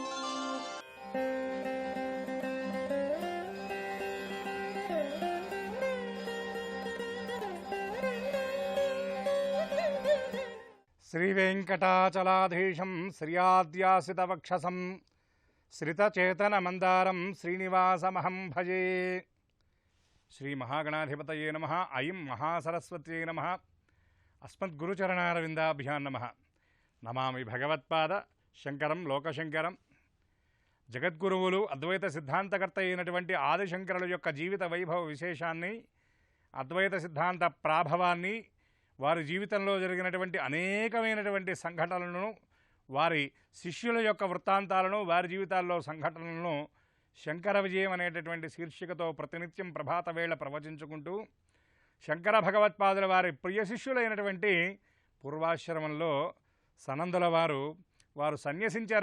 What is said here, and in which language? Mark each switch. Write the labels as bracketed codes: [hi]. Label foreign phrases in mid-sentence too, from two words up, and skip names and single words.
[sa] श्रीवेङ्कटाचलाधीशं श्रियाद्यासितवक्षसं श्रितचेतनमन्दारं श्रीनिवासमहं भजे। श्रीमहागणाधिपतये नमः। ऐं महासरस्वत्यै नमः। अस्मद्गुरुचरणारविन्दाभ्यां नमः। नमामि भगवत्पाद శంకరం లోకశంకరం. [te] జగద్గురువులు అద్వైత సిద్ధాంతకర్త అయినటువంటి ఆదిశంకరుల యొక్క జీవిత వైభవ విశేషాన్ని, అద్వైత సిద్ధాంత ప్రాభవాన్ని, వారి జీవితంలో జరిగినటువంటి అనేకమైనటువంటి సంఘటనలను, వారి శిష్యుల యొక్క వృత్తాంతాలను, వారి జీవితాల్లో సంఘటనలను శంకర విజయం అనేటటువంటి శీర్షికతో ప్రతినిత్యం ప్రభాత వేళ ప్రవచించుకుంటూ, శంకర భగవత్పాదుల వారి ప్రియ శిష్యులైనటువంటి పూర్వాశ్రమంలో సనందుల వారు సన్యసించారు.